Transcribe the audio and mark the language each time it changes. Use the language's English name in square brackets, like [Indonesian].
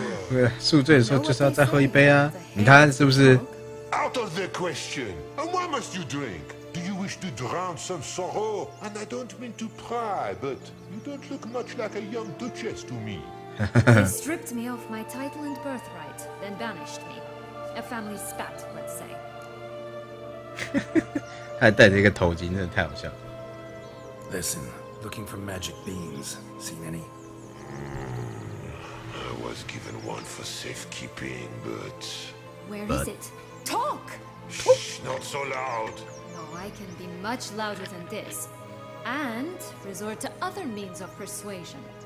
[Chinese] 对，宿醉的时候就是要再喝一杯啊！你看是不是 [English] ？Out of the question. And why must you drink? Do you wish to drown some sorrow? And I don't mean to pry, but you don't look much like a young duchess to me. They stripped me of my title and birthright, then banished me. A family spat, let's say. [Chinese] 他还戴着一个头巾，真的太好笑。 [English] Listen, looking for magic beans. Seen any? I was given one for safekeeping, but... Where is it? Talk! Shh, not so loud. No, I can be much louder than this. And resort to other means of persuasion.